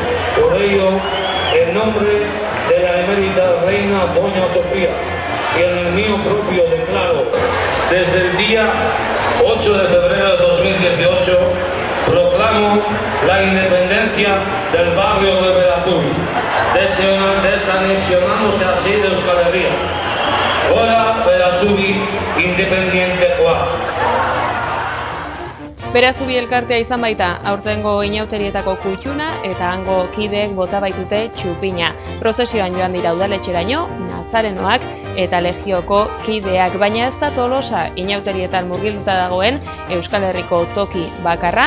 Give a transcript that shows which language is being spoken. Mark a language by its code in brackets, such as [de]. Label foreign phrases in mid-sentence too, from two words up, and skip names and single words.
[es] Por ello, en nombre de la emérita reina Doña Sofía y en el mío propio declaro, desde el día 8 de febrero de 2018, proclamo la independencia del barrio de Berazubi, desanexionándose así de Euskal Herria. Hola, Berazubi, independiente Joaz. [eu] Berazubi elkartea izan baita, aurtengo inauterietako kutxuna eta hango kideek bota baitute txupina. Prozesioan joan dira udaletxeraino, nazarenoak eta legioko kideak, baina ez da Tolosa inauterietan murgilduta dagoen Euskal Herriko toki bakarra.